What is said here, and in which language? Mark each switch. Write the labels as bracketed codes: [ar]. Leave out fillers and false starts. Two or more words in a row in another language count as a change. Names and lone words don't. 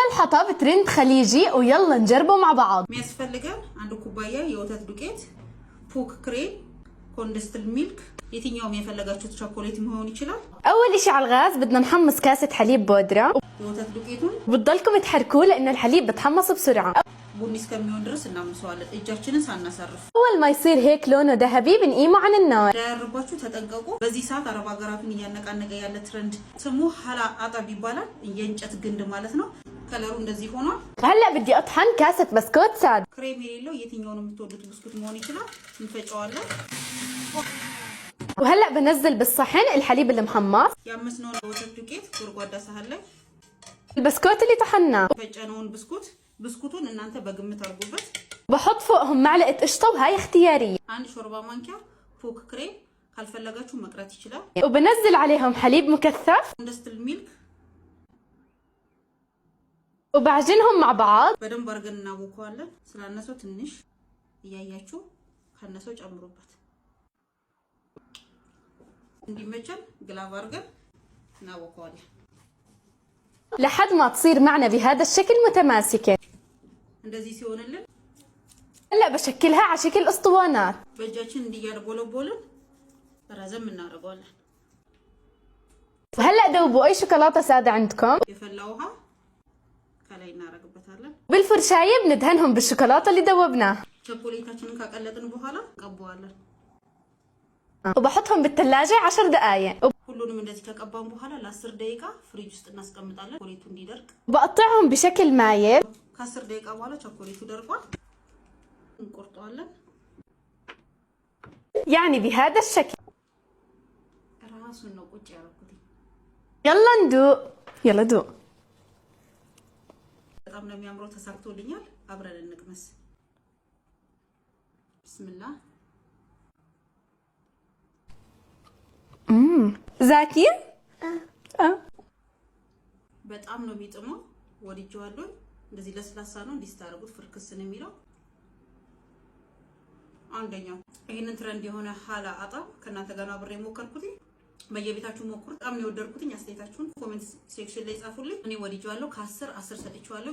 [ar] حطب ترند خليجي ويلا نجربه مع بعض. [am] የሚያስፈልገን አንድ ኩባያ የወተት ዱቄት፣ ፖክ ክሬም፣ [en] condensed milk [am] የትኛውም የፈለጋችሁት ቸኮሌት መሆን ይችላል። [ar] اول شيء على الغاز بدنا نحمص كاسة حليب بودرة. [am] የወተት ዱቄቱን [ar] بتضلكم تحركوه لانه الحليب بتحمص بسرعة. [am] ቡኒ እስከሚሆን ድረስ እናምሰዋለን እጃችንን ሳናሳርፍ። [ar] اول ما يصير هيك لونه ذهبي بنقيمه عن النار. [am] እንዳያርባችሁ ተጠንቀቁ። በዚህ ሰዓት አረብ ሀገራትን እያነቃነቀ ያለ ትሬንድ ስሙ ሐላ አጠብ ይባላል። የእንጨት ግንድ ማለት ነው። ከለሩ እንደዚህ ሆኗል። [ar] هلا بدي اطحن كاسة بسكوت ساد. [am] ክሬም የሌለው የትኛውንም የምትወዱት ብስኩት መሆን ይችላል። እንፈጨዋለን። [ar] وهلا بنزل بالصحن الحليب المحمص، [am] ያመስነውን የወተት ዱቄት ጎድጓዳ ሳህን ላይ [ar] البسكوت اللي طحناه، [am] ፈጨነውን ብስኩቱን እናንተ በግምት አድርጉበት። [ar] بحط فوقهم معلقة قشطة وهاي اختيارية، [am] አንድ ሾርባ ማንኪያ ፖክ ክሬም ካልፈለጋችሁ መቅረት ይችላል። [ar] وبنزل عليهم حليب مكثف [en] condensed milk [ar] وبعجنهم مع بعض. [am] በደንብ አድርገን እናቦከዋለን። ስላነሰው ትንሽ እያያችሁ ካነሰው ጨምሩበት። እንዲመቸን ግላቭ አድርገን እናቦከዋለን [ar] لحد ما تصير معنا بهذا الشكل متماسكة. [am] እንደዚህ ሲሆንልን [ar] هلا بشكلها على شكل اسطوانات. [am] በእጃችን እንዲያርቦለቦልን ረዘም እናደርገዋለን። [ar] وهلا دوبوا اي شوكولاتة سادة عندكم، [am] የፈላ ውሃ ከላይ እናደርግበታለን። [ar] بالفرشاية بندهنهم بالشوكولاتة اللي دوبناها، [am] ቸኮሌታችንን ካቀለጥን በኋላ ቀባዋለን። [ar] وبحطهم بالثلاجة 10 دقائق. [am] ሁሉንም እንደዚህ ከቀባን በኋላ ለ10 ደቂቃ ፍሪጅ ውስጥ እናስቀምጣለን ቸኮሌቱ እንዲደርቅ። [ar] بقطعهم بشكل مايل. [am] ከ10 ደቂቃ በኋላ ቸኮሌቱ ደርቋል። እንቆርጠዋለን። [ar] يعني بهذا الشكل. [am] ራሱን ነው ቁጭ ያደረኩት። [ar] يلا ندوق، يلا دوق. [am] በጣም ነው የሚያምረው። ተሳክቶልኛል። አብረን እንቅመስ። ቢስሚላህ። [ar] زاكي؟ [am] በጣም ነው የሚጥመው። ወድጄዋለሁ። እንደዚህ ለስላሳ ነው። እንዲስታረጉት ፍርክስ ነው የሚለው። አንደኛው ይሄንን ትሬንድ የሆነ ሐላ አጠብ ከእናንተ ጋር አብሬ ሞከርኩት። በየቤታችሁ ሞክሩት። በጣም ነው የወደድኩት። አስተያየታችሁን [en] comment section [am] ላይ ጻፉልኝ። እኔ ወድጄዋለሁ። ከ10 10 ሰጥቼዋለሁ።